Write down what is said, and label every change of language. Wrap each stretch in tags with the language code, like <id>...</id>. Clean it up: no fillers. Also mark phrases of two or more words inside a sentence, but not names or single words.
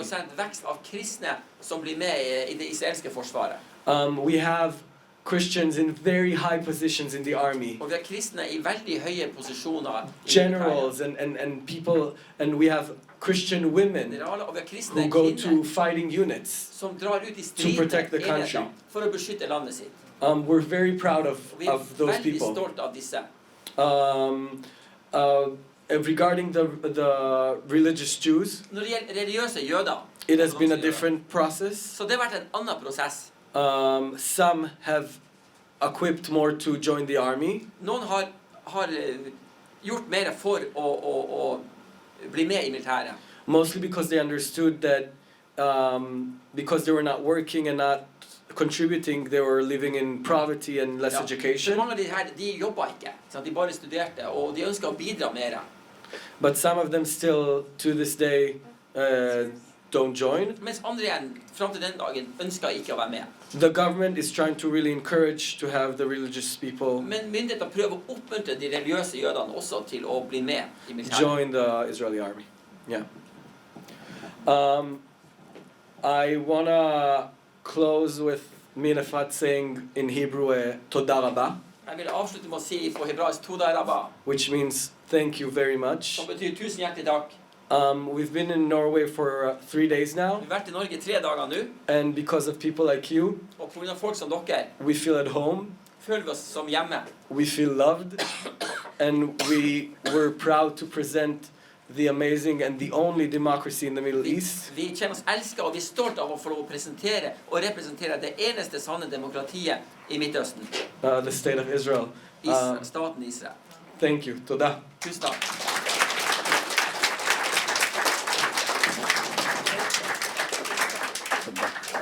<no>40% vekst av kristne som blir med i det israelske forsvaret.</no> <en>We have Christians in very high positions in the army.</en> <no>Og vi har kristne i veldig høye posisjoner i</no> <en>Generals and people, and we have Christian women</en> <no>generaler, og vi har kristne</no> <en>who go to</en> <no>kvinner</no> <en>fighting units.</en> <no>som drar ut i</no> <en>to protect the</en> <no>stridende</no> <en>country.</en> <no>enheter for å beskytte landet sitt.</no> <en>We're very proud</en> <no>Vi er</no> <en>of those</en> <no>veldig</no> <en>people.</en> <no>stolt av disse.</no> <en>Regarding the religious Jews,</en> <no>Når det gjelder religiøse jøder,</no> <en>it has been a different process.</en> <no>så det har vært en annen prosess.</no> <en>Some have equipped more to join the army.</en> <no>Noen har gjort mer for å bli med i militæret.</no> <en>Mostly because they understood that because they were not working and not contributing, they were living in poverty and less</en> <no>Ja.</no> <en>education.</en> <no>Mange av de her, de jobba ikke. Sant? De bare studerte, og de ønska å bidra mer.</no> <en>But some of them still, to this day, don't join.</en> <no>Mens andre igjen, fram til den dagen, ønska ikke å være med.</no> <en>The government is trying to really encourage to have the religious people</en> <no>Men myndighetene prøver å oppmuntre de religiøse jødene også til å bli med i militæret.</no> <en>join the Israeli army. Yeah. I wanna close with me and Efrat saying in Hebrew,</en> <he>Toda Rabba,</he> <no>Jeg vil avslutte med å si på hebraisk</no> <he>Toda Rabba,</he> <en>which means thank you very much.</en> <no>som betyr tusen hjertelig takk.</no> <en>We've been in Norway for 3 days now,</en> <no>Vi har vært i Norge 3 dager nå,</no> <en>and because of people like you,</en> <no>og på grunn av folk som dere,</no> <en>we feel at home,</en> <no>føler vi oss som hjemme.</no> <en>we feel loved, and we were proud to present the amazing and the only democracy in the Middle East.</en> <no>Vi kjenner oss elsket, og vi er stolt av å få lov å presentere og representere det eneste sanne demokratiet i Midtøsten.</no> <en>The state of Israel.</en> <no>Staten Israel.</no> <en>Thank you. Toda.</en> <no>Tusen takk. Toda.</no>